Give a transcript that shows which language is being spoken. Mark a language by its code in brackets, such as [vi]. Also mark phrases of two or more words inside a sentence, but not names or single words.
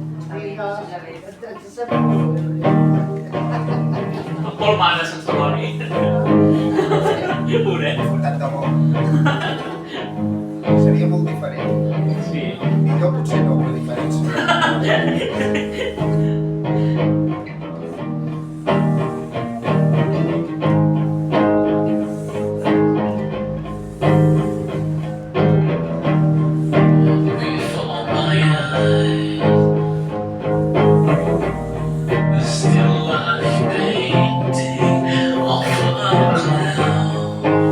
[ca] En Pol mana sense l'Oni. Pobret. Tant de bo. Seria molt diferent. Sí. Millor potser no, però diferència. [en] Before my eyes, the still life painting off a cloud.